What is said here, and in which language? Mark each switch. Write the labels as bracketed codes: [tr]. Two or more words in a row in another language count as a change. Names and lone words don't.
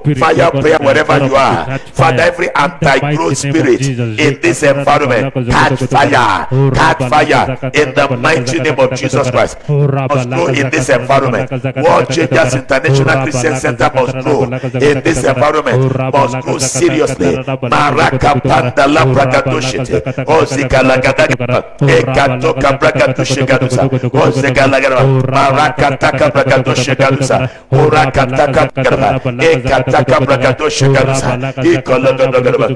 [en] Fire prayer wherever you are. Father, every anti-growth spirit in this environment, catch fire. Catch fire in the mighty name of Jesus Christ. Must grow in this environment. World Changers International Christian Center must grow in this environment. Must grow seriously. Maraka Pandala Bragadoshite. Ozigalagada. Ekatoka Bragadoshikadusa. Ozigalagada. Maraka Taka Bragadoshikadusa. Urakataka Bragada. Ekataka Bragadoshikadusa. Ikologodogada.